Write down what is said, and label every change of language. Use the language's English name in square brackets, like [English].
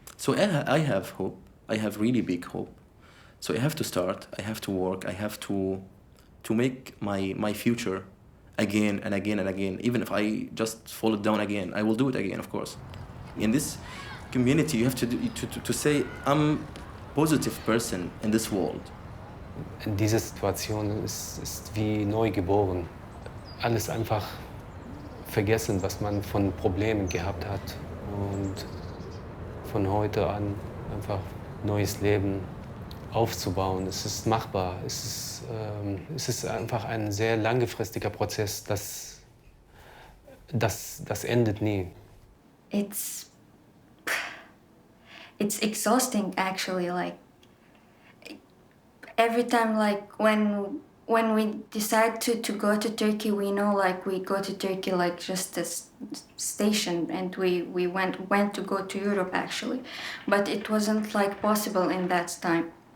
[English] So I have hope. I have really big hope. So I have to start. I have to work. I have to make my future again and again and again. Even if I just fall down again, I will do it again, of course. In this community, you have to say, I'm positive person in this world. [German] In dieser Situation ist wie neu geboren. Alles einfach vergessen, was man von Problemen gehabt hat. Und von heute an einfach neues Leben aufzubauen. Es ist machbar. Es ist einfach ein sehr langfristiger Prozess, das endet nie. [English] It's exhausting, actually. Like every time, like when we decide to go to Turkey, we know like we go to Turkey like just a station, and we went to go to Europe actually, but it wasn't like possible in that time.